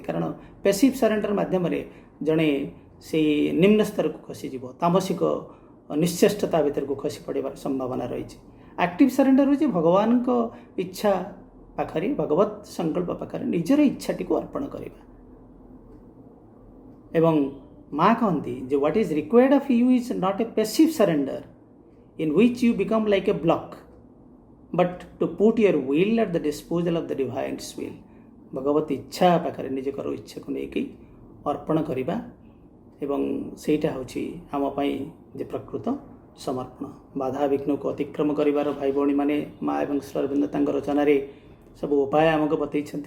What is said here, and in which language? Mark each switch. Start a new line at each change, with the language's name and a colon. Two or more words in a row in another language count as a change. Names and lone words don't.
Odia: କାରଣ
English: passive surrender
Odia: ମାଧ୍ୟମରେ ଜଣେ ସେଇ ନିମ୍ନ ସ୍ତରକୁ ଖସିଯିବ, ତାମସିକ ନିଶ୍ଚେଷ୍ଟତା ଭିତରକୁ ଖସି ପଡ଼ିବାର ସମ୍ଭାବନା ରହିଛି।
English: active surrender
Odia: ହେଉଛି ଭଗବାନଙ୍କ ଇଚ୍ଛା ପାଖରେ, ଭଗବତ ସଂକଳ୍ପ ପାଖରେ ନିଜର ଇଚ୍ଛାଟିକୁ ଅର୍ପଣ କରିବା। ଏବଂ ମା କହନ୍ତି ଯେ
English: what is required of you is not a passive surrender in which you become like a block, but to put your will at the disposal of the divine's will.
Odia: ଭଗବତ ଇଚ୍ଛା ପାଖରେ ନିଜର ଇଚ୍ଛାକୁ ନେଇକି ଅର୍ପଣ କରିବା, ଏବଂ ସେଇଟା ହେଉଛି ଆମ ପାଇଁ ଯେ ପ୍ରକୃତ ସମର୍ପଣ। ବାଧା ବିଘ୍ନକୁ ଅତିକ୍ରମ କରିବାର ଭାଇ ଭଉଣୀମାନେ ମା ଏବଂ ଶ୍ରୀ ଅରବିନ୍ଦ ତାଙ୍କ ରଚନାରେ ସବୁ ଉପାୟ ଆମକୁ ବତେଇଛନ୍ତି।